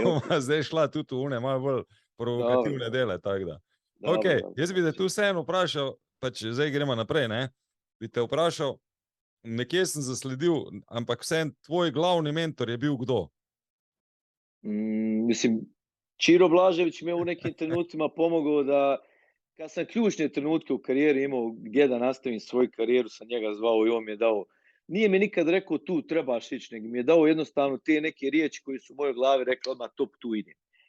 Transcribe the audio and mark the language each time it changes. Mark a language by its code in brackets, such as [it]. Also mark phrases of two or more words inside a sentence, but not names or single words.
[sl] bomo zdaj šla tudi v une malo bolj provokativne Dobro, dele, tako da. dobro, Okej, dobro. jaz bi te tu vseeno vprašal, pač zdaj gremo naprej, ne, bi te vprašal, nekje sem zasledil, ampak vseeno tvoj glavni mentor je bil kdo? Mislim, [bs] Čiro Blažević mi je u nekim trenucima pomogao da, kad sam ključne trenutke u karijeri imao gdje da nastavim svoju karijeru, sam njega zvao i on mi je dao, nije mi nikad rekao tu trebaš ići, nego mi je dao jednostavno te neke riječi koje su u mojoj glavi rekli odmah top tu idem. Pa